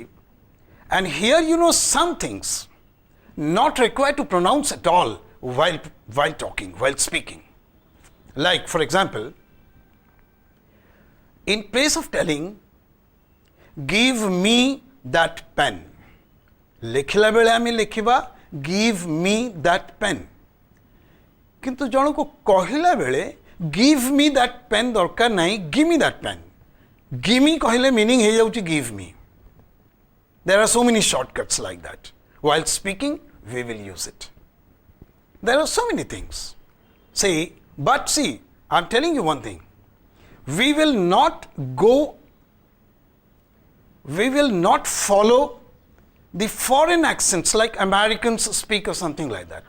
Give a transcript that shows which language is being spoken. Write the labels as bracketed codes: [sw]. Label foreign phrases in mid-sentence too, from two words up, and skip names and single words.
[en] And here, some things not required to pronounce at all while talking, while speaking. Like, for example, in place of telling, give me that pen. [or] ଲେଖିଲା ବେଳେ ଆମେ ଲେଖିବା [en] give me that pen. [or] କିନ୍ତୁ ଜଣ କୋ କହିଲା ବେଳେ [en] give me that pen [or] ଦରକାର ନାହିଁ, [en] give me that pen. Give me कहले meaning [or] ହେ ଯାଉଛି [en] give me. There are so many shortcuts like that. While speaking, we will use it. There are so many things. See, I'm telling you one thing. We will not follow the foreign accents like Americans speak or something like that.